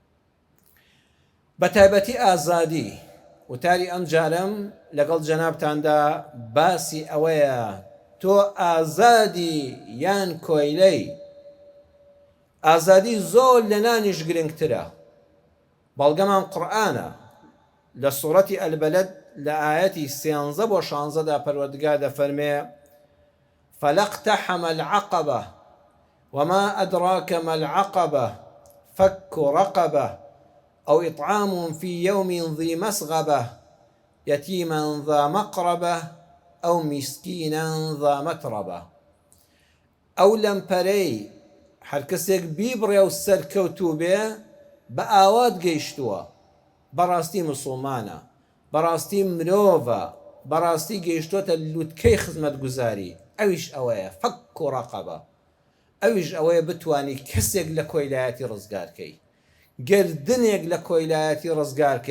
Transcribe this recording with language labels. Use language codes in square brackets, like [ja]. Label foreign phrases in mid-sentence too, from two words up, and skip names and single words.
[ckb] بە تایبەتی ئازادی، وتاری ئەم جارەم لەگەڵ جەنابتاندا باسی ئەوەیە تۆ ئازادی یان کۆیلەی. ئازادی زۆر لە نانیش گرنگترە. بەڵگەمان قورئانە لە سوورەتی ئەلبەلەد لە ئایەتی 13 بۆ 16دا پەروەردگار دەفەرمێ [ar] فلقتحم العقبة وما أدراك ما العقبة فك رقبة أو إطعام في يوم ذي مسغبة يتيما ذا مقربة أو مسكينا ذا متربة. [ckb] أو لەمپەرەی هەر کەسێک بیبڕێ و سەرکەوتوو بێ بە ئاوات گەیشتووە، بەڕاستی موسڵمانە، بەڕاستی مرۆڤە، بەڕاستی گەیشتووەتە لووتکەی خزمەت گوزاری. ئەویش ئەوەیە [ar] فەک و ڕەقەبە، [ckb] ئەویش ئەوەیە بتوانی کەسێک لە کۆیلایەتی ڕزگارکەی، گردنێک لە کۆیلایەتی ڕزگارکەی.